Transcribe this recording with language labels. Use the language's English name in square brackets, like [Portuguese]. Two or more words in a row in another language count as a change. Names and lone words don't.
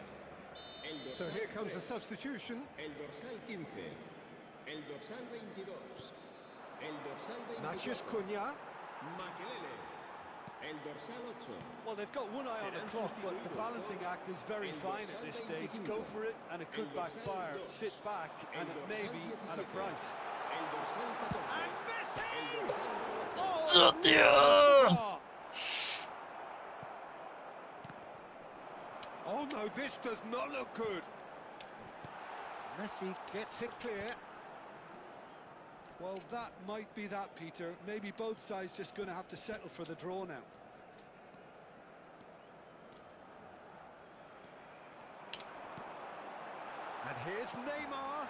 [Catalan] El [English] So [Catalan] dorsal [English] here comes the [Catalan] 3, [English] substitution. [Catalan] el dorsal 15, el dorsal 22, el dorsal 24, Matheus Cunha. Makelele. El dorsal 8. [English] Well, they've got one eye on the clock, but the balancing act is very fine at this stage. Go for it, and it could backfire. Sit back, and it may be at a price. [Catalan] El dorsal 14. [English] And Messi! [Catalan] El dorsal 4. [English] Oh, Zotio! oh no, this does not look good. Messi gets it clear. Well, that might be that, Peter. Maybe both sides just going to have to settle for the draw now. And here's Neymar.